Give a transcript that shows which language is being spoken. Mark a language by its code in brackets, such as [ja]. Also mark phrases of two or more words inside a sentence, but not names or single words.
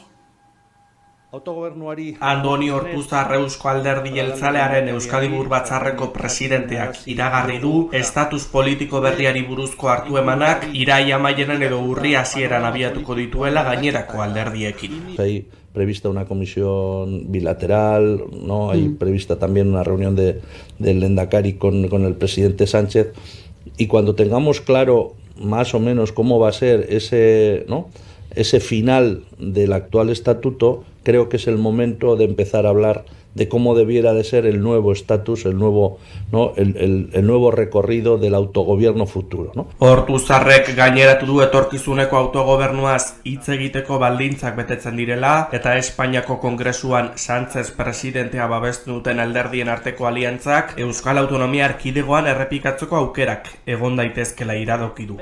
[eu] Autogobernuari Andoni Ortuzar Eusko Alderdi Jeltzalearen Euskadi Buru Batzarreko presidenteak iragarri du estatus politiko berriari buruzko hartu emanak iraia amaiaren edo urri hasieran abiatuko dituela gainerako alderdiekin. [es] Hay prevista una comisión bilateral, ¿no? Hay prevista también una reunión del Lehendakari con el presidente Sánchez, y cuando tengamos claro más o menos cómo va a ser ese final del actual estatuto, creo que es el momento de empezar a hablar de cómo debiera de ser el nuevo estatus, el nuevo recorrido del autogobierno futuro, ¿no? [eu] Ortuzarrek gaineratu du etorkizuneko autogobernuaz hitz egiteko baldintzak betetzen direla eta Espainiako Kongresuan Sánchez presidentea babestu duten alderdien arteko aliantzak Euskal Autonomia Erkidegoan errepikatzeko aukerak egon daitezkela iradoki du.